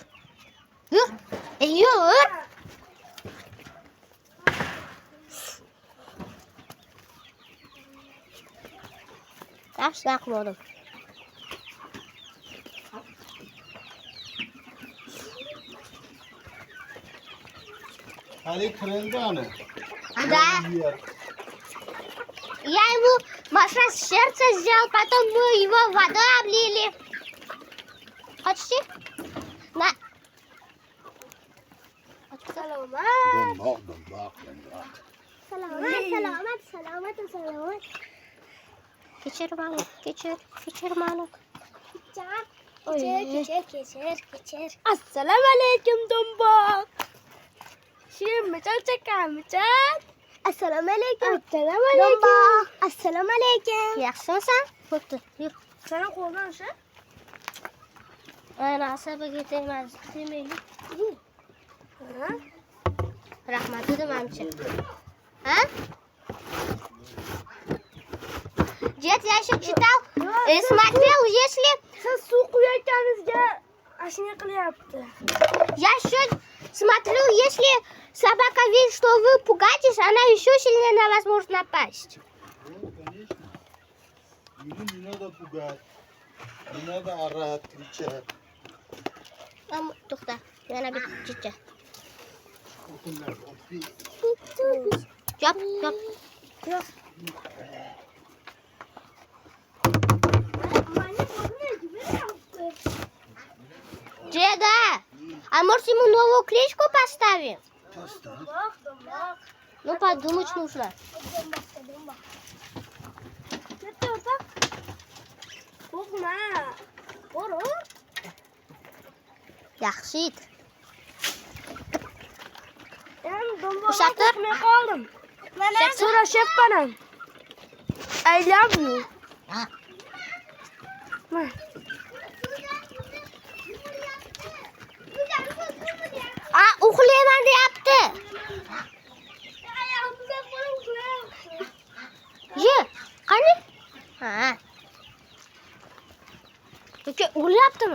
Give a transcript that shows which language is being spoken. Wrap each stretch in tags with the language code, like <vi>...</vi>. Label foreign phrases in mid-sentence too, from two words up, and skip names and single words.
<uz>Yur. Yur. Yaxshi qildim. Hali kirildi ana.</uz> <ru>Да. Я ему массаж сердца сделал, потом мы его водой облили. Хочешь? На.</ru> <uz>Salomat. Kechir Maluk. Kechir. Assalomu alaykum Do'mboq. Shimichal chakamichal. Assalomu alaykum. Assalomu alaykum. Assalomu alaykum. Yaxshimisan? Bo'pti, yur. Sana qo'ldan o'sha? Ana asabiga tegmaylik. Ha? Rahmat dedim amchi. Ha?</uz> <ru>Дед, я еще читал и смотрел, если...</ru> <uz>Siz suv quyayotganingizga ashuna qilyapti.</uz> <ru>Я еще смотрю, если собака видит, что вы пугаетесь, она еще сильнее на вас может напасть. Конечно. Его не надо пугать. Не надо орать, кричать.</ru> <uz>To'xta, yana bir chicha. O'tinlar, o'tin. Yop.</uz> <ru>Деда, а может ему новую кличку поставим?</ru> <uz>Do'mboq.</uz> <ru>Ну, подумать нужно.</ru> <uz>Qo'rqma. Qo'rq. Yaxshi it. Endi Do'mboqqa Ushaqtir. qo'rqmay qoldim. Mana so'rashyapman ham.</uz> <en>I love you.</en> <uz>Mana. Uxlayman deyapti. Ye, qani? Ha. Yoki uxlayaptimi?</uz>